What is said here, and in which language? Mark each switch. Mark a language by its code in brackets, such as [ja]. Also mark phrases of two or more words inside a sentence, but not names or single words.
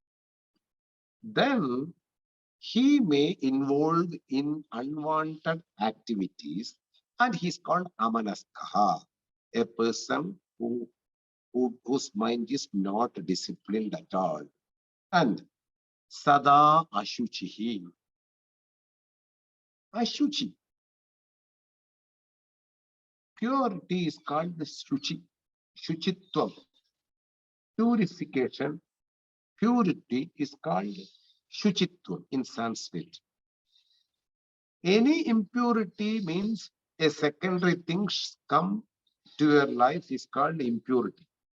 [en] Then he may involve in unwanted activities, and he's called amanaskaha, a person whose mind is not disciplined at all. [sa] And sada ashuchihi, ashuchi, [en] purity is called the shuchitvam, purification, purity is called shuchitvam in Sanskrit. Any impurity means a secondary thing come to your life is called impurity.